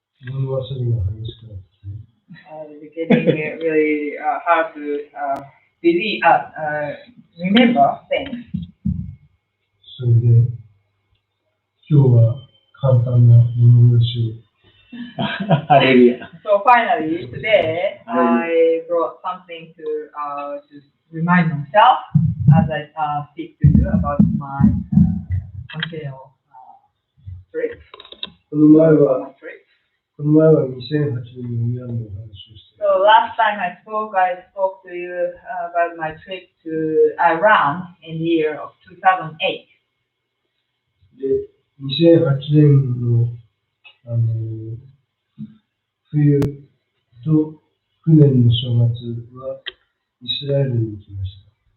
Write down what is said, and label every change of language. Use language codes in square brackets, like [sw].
[ja] 物忘れが激しくなってきて、 [en] It's getting really hard to believe, remember things. [ja] それで今日は簡単な物申しを。ハレルヤ。 [en] So finally, today I brought something to remind myself as I speak to you about my Montreal trip. [ja] この前 [en] My [ja] は [en] trip. [ja] 2008年のイランのお話をして、 [en] So last time I spoke to you about my trip to Iran in the year of 2008. [ja] で、2008年の冬と去年の正月はイスラエルに行きました。